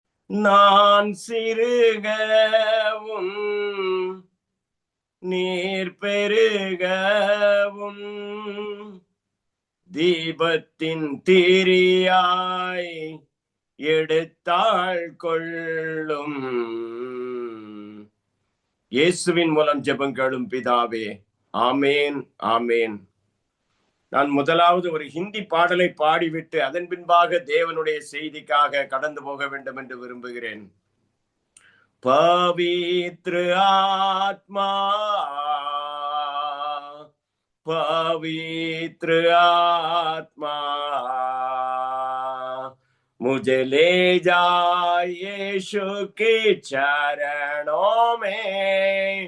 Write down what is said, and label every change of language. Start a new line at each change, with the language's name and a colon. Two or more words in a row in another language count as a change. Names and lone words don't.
Tamil: நான் சிறுகவும் நீர் பெருகவும் தீபத்தின் திரியாய் எடுத்தாள் கொள்ளும். இயேசுவின் மூலம் ஜெபங்களும் பிதாவே, ஆமேன் ஆமேன். நான் முதலாவது ஒரு ஹிந்தி பாடலை பாடிவிட்டு அதன் பின்பாக தேவனுடைய செய்திக்காக கடந்து போக வேண்டும் என்று விரும்புகிறேன்.
Hindi: पवित्र आत्मा, पवित्र आत्मा, मुझे ले जाए यीशु के चरणों में।